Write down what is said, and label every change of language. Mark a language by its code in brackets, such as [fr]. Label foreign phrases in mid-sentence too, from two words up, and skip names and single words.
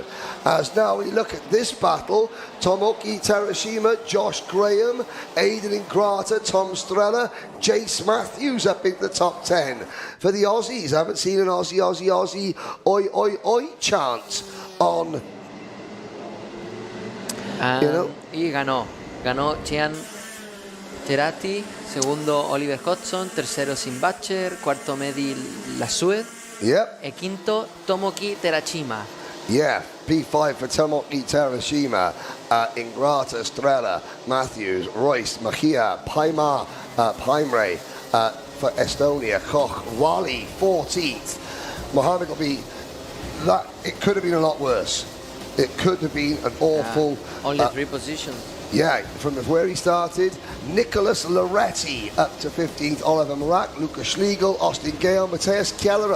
[en] As now we look at this battle, Tomoki Terashima, Josh Graham, Aidan Ingrata, Tom Strella, Jace Matthews up in the top 10. For the Aussies, I haven't seen an Aussie, oi, oi, oi chant on, you know. [es] Y ganó Chian Terati, segundo Oliver Hodgson, tercero Simbacher, cuarto Mehdi Lasue, [en] Yep. [es] quinto Tomoki Terashima. [en] Yeah, P5 for Tomoki Terashima, Ingrata, Strella, Matthews, Royce, Mejia, Paimar, Paimre for Estonia, Koch, Wali, 14th. Mohammed will be that. It could have been a lot worse. It could have been an awful. Only 3 positions. Yeah, from where he started, Nicholas Loretti up to 15th, Oliver Marak, Lucas Schlegel, Austin Gale, Matthias Kellerup.